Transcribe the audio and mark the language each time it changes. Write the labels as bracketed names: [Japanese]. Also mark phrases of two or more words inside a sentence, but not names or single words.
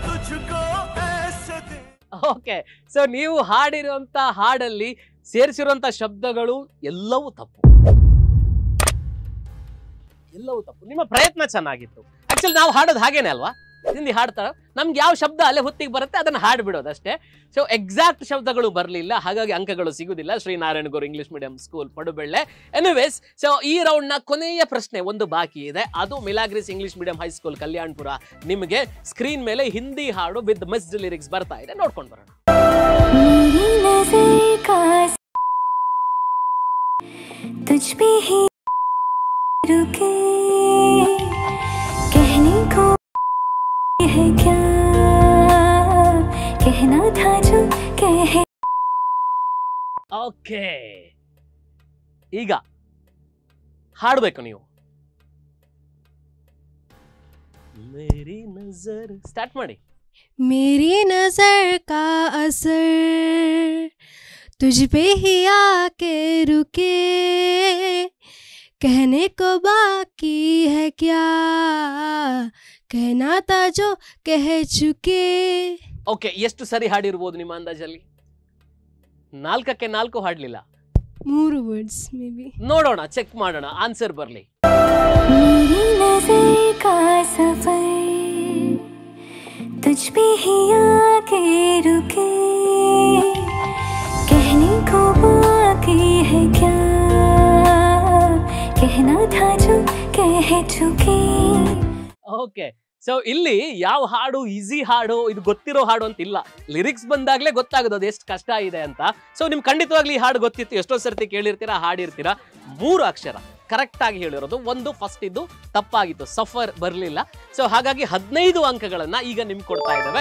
[Hindi] तुझको ऐसे दे [English] okay, so [Kannada] ನೀವು ಹಾಡಿರುವಂತ ಹಾಡಲ್ಲಿ ಸೇರಿಸಿರುವಂತ ಶಬ್ದಗಳು ಎಲ್ಲವೂ ತಪ್ಪು. ನಿಮ್ಮ ಪ್ರಯತ್ನ ಚೆನ್ನಾಗಿತ್ತು. ಆಕ್ಚುಲಿ ನಾವು ಹಾಡೋದು ಹಾಗೇನೆ ಅಲ್ವಾ, ಹಿಂದಿ ಹಾಡ್ತಾರ, ನಮ್ಗೆ ಯಾವ ಶಬ್ದ ಅಲ್ಲೇ ಹೊತ್ತಿಗೆ ಬರುತ್ತೆ ಅದನ್ನ ಹಾಡ್ಬಿಡೋದು ಅಷ್ಟೇ. [English] so exact [Kannada] ಶಬ್ದಗಳು ಬರಲಿಲ್ಲ, ಹಾಗಾಗಿ ಅಂಕಗಳು ಸಿಗುದಿಲ್ಲ. ಶ್ರೀನಾರಾಯಣ ಗುರು ಇಂಗ್ಲಿಷ್ ಮೀಡಿಯಂ ಸ್ಕೂಲ್ ಪಡುಬೆಳ್ಳೆ. [English] anyways, so [Kannada] ಈ ರೌಂಡ್ ನ ಕೊನೆಯ ಪ್ರಶ್ನೆ ಒಂದು ಬಾಕಿ ಇದೆ, ಅದು ಮಿಲಾಗ್ರಿಸ್ ಇಂಗ್ಲಿಷ್ ಮೀಡಿಯಂ ಹೈಸ್ಕೂಲ್ ಕಲ್ಯಾಣಪುರ. ನಿಮಗೆ ಸ್ಕ್ರೀನ್ ಮೇಲೆ ಹಿಂದಿ ಹಾಡು [English] with missed lyrics [Kannada] ಬರ್ತಾ ಇದೆ, ನೋಡ್ಕೊಂಡು ಬರೋಣ. [Hindi] तुझ पे ही रुके कहने को है क्या कहना था जो कहे. [Kannada] ಓಕೆ, ಈಗ ಹಾಡಬೇಕು ನೀವು. [Hindi] मेरी नजर [Kannada] ಸ್ಟಾರ್ಟ್ ಮಾಡಿ. [Hindi] मेरी नजर का असर तुझ पे ही आके रुके कहने को बाकी है क्या कहना था जो कह चुके. [Kannada] ಓಕೆ, ಎಷ್ಟು ಸರಿ ಹಾಡಿರ್ಬೋದು ನಿಮ್ಮ ಅಂದಾಜಲ್ಲಿ? 4ಕ್ಕೆ 4 ಹಾಡ್ಲಿಲ್ಲ, [English] 3 words may be. [Kannada] ನೋಡೋಣ, ಚೆಕ್ ಮಾಡೋಣ, ಆನ್ಸರ್ ಬರ್ಲಿ. [Hindi] मेरी नजर का सफर तुझ पे ही आके रुके कहने को बाकी है क्या कहना था जो कह चुके. [English] okay, so [Kannada] ಇಲ್ಲಿ ಯಾವ ಹಾಡು ಈಸಿ ಹಾಡು, ಇದು ಗೊತ್ತಿರೋ ಹಾಡು ಅಂತ ಇಲ್ಲ. ಲಿರಿಕ್ಸ್ ಬಂದಾಗ್ಲೇ ಗೊತ್ತಾಗೋದು ಅದು ಎಷ್ಟು ಕಷ್ಟ ಇದೆ ಅಂತ. ಸೊ ನಿಮ್ಗೆ ಖಂಡಿತವಾಗ್ಲಿ ಈ ಹಾಡು ಗೊತ್ತಿತ್ತು, ಎಷ್ಟೋ ಸರ್ತಿ ಕೇಳಿರ್ತೀರಾ, ಹಾಡಿರ್ತೀರಾ. 3 ಅಕ್ಷರ ಕರೆಕ್ಟ್ ಆಗಿ ಹೇಳಿರೋದು. ಒಂದು ಫಸ್ಟ್ ಇದ್ದು ತಪ್ಪಾಗಿತ್ತು, ಸಫರ್ ಬರಲಿಲ್ಲ. ಸೊ ಹಾಗಾಗಿ 15 ಅಂಕಗಳನ್ನ ಈಗ ನಿಮ್ಗೆ ಕೊಡ್ತಾ ಇದ್ದಾವೆ.